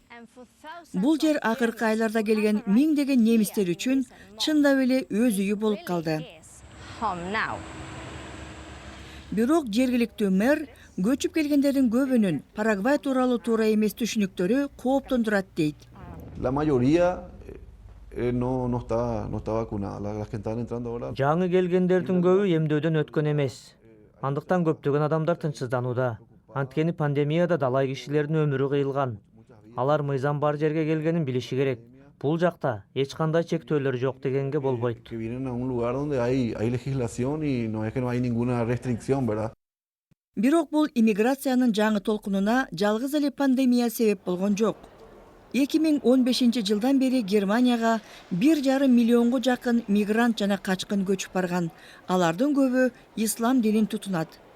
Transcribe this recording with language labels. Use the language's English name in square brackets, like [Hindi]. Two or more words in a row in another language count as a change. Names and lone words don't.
[Kyrgyz] Бул жер акыркы айларда келген миңдеген немистер үчүн чындап эле өз үйү болуп калды. Бирок жергиликтүү мэр көчүп келгендердин көбүнүн Парагвай тууралуу туура эмес түшүнүктөрү кооптондурат дейт. [Spanish] La mayoría no está vacunada. Las que están entrando ahora. [Kyrgyz] Жаңы келгендердин көбү эмдөөдөн өткөн эмес. Андыктан көптөгөн адамдар тынчсызданууда. Анткени пандемияда далай кишилердин өмүрү кыйылган. Алар мыйзам бар жерге келгенин билиши керек. Бул жакта эч кандай чектөөлөр жок дегенге болбойт. [Spanish] Que vienen a un lugar donde hay legislación y no es que no hay ninguna restricción, ¿verdad? [Kyrgyz] Бирок бул иммиграциянын жаңы толкунуна жалгыз эле пандемия себеп болгон жок. 2015 жылдан бери Германияга 1,5 миллионго жакын мигрант жана качкын көчүп барган. Алардын көбү ислам динин тутунат.